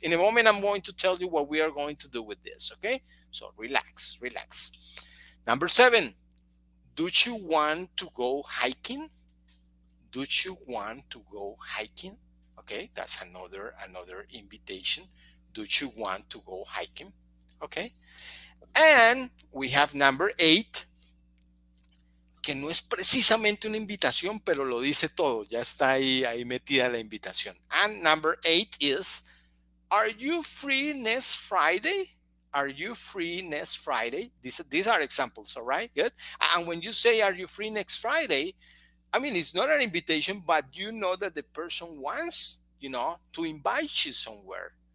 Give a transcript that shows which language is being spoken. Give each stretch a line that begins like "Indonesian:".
English: In a moment, I'm going to tell you what we are going to do with this, okay? So relax, relax. Number 7, do you want to go hiking? Do you want to go hiking? Okay, that's another invitation. Do you want to go hiking? Okay. And we have number 8,
Spanish: que no es precisamente una invitación, pero lo dice todo. Ya está ahí metida la invitación.
English: And number 8 is, are you free next Friday? Are you free next Friday? These are examples, all right? Good. And when you say, are you free next Friday? I mean, it's not an invitation, but you know that the person wants, to invite you somewhere.